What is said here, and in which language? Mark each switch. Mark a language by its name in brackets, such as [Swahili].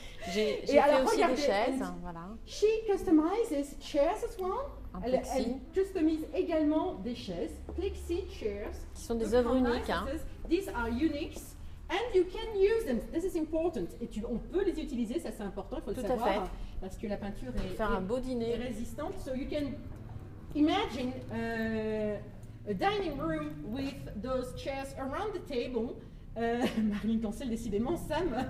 [French] J'ai fait aussi des chaises, voilà. [English] She customizes chairs as well. [French] Elle customise également des chaises, [English] plexi chairs. [French] Qui sont des œuvres uniques. Hein. [English] These are uniques and you can use them. This is important. [French] Et on peut les utiliser, ça c'est important, il faut le savoir. Fait. Parce que la peinture est résistante. [English] So you can imagine a dining room with those chairs around the table. [French] Marilyn Cancel, décidément, Sam.